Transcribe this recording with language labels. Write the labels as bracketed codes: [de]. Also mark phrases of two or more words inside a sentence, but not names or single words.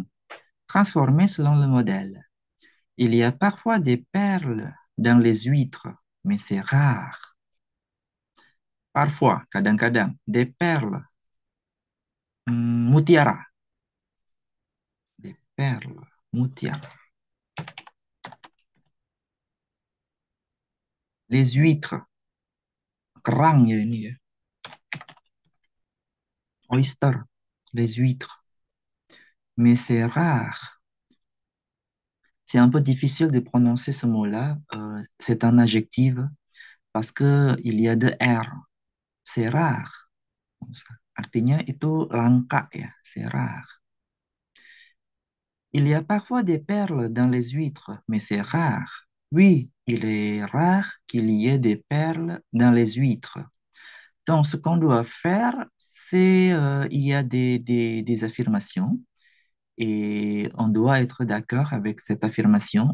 [fr] Transformer selon le modèle. Il y a parfois des perles dans les huîtres, mais c'est rare. Parfois, [id] kadang-kadang, [fr] des perles, mutiara, des perles, mutiara. Les huîtres, [id] kerang ya ini ya, oyster, [fr] les huîtres, mais c'est rare. C'est un peu difficile de prononcer ce mot-là. C'est un adjectif parce que il y a deux R. C'est rare. Comme ça. [id] Artinya itu langka ya, [fr] c'est rare. Il y a parfois des perles dans les huîtres, mais c'est rare. Oui, il est rare qu'il y ait des perles dans les huîtres. Donc, ce qu'on doit faire, c'est il y a des affirmations et on doit être d'accord avec cette affirmation.